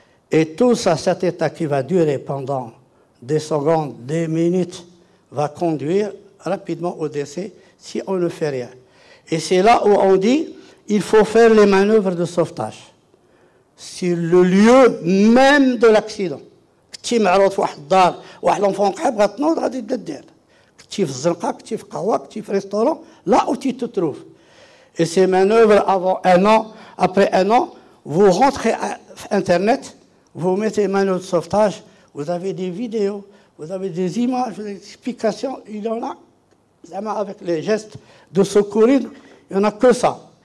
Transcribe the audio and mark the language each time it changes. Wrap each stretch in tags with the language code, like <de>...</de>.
<fr>Et tout ça, cet état qui va durer pendant des secondes, des minutes, va conduire rapidement au décès si on ne fait rien. Et c'est là où on dit il faut faire les manœuvres de sauvetage. C'est le lieu même de l'accident.</fr> <ar>كنتي معروض في واحد الدار واحد لونفون قحاب غتنوض غادي تبدا دير كنتي في الزنقه كنتي في قهوه كنتي في ريستورون</ar> <fr>là où tu te trouves. Et ces manœuvres avant un an, après un an, vous rentrez sur Internet, vous mettez manœuvres de sauvetage, vous avez des vidéos, vous avez des images, des explications, il y en a, avec les gestes de secourir, il n'y en a que ça.</fr>